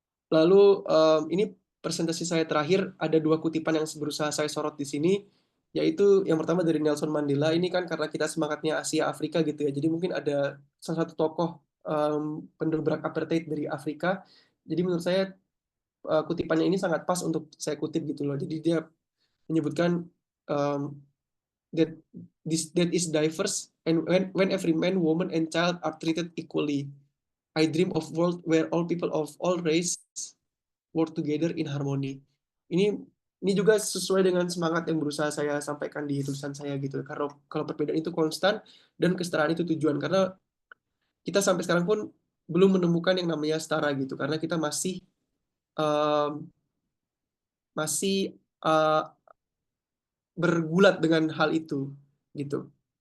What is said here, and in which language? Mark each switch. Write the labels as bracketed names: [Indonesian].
[Indonesian] Lalu ini presentasi saya terakhir, ada 2 kutipan yang berusaha saya sorot di sini, yaitu yang pertama dari Nelson Mandela. Ini kan karena kita semangatnya Asia Afrika gitu ya, jadi mungkin ada salah satu tokoh pendobrak apartheid dari Afrika. Jadi menurut saya kutipannya ini sangat pas untuk saya kutip gitu loh. Jadi dia menyebutkan [English] um, that that is diverse, and when every man, woman, and child are treated equally, I dream of world where all people of all race work together in harmony. [Indonesian] Ini ini juga sesuai dengan semangat yang berusaha saya sampaikan di tulisan saya gitu. Karena kalau perbedaan itu konstan dan kesetaraan itu tujuan. Karena kita sampai sekarang pun belum menemukan yang namanya setara gitu. Karena kita um, masih bergulat dengan hal itu gitu.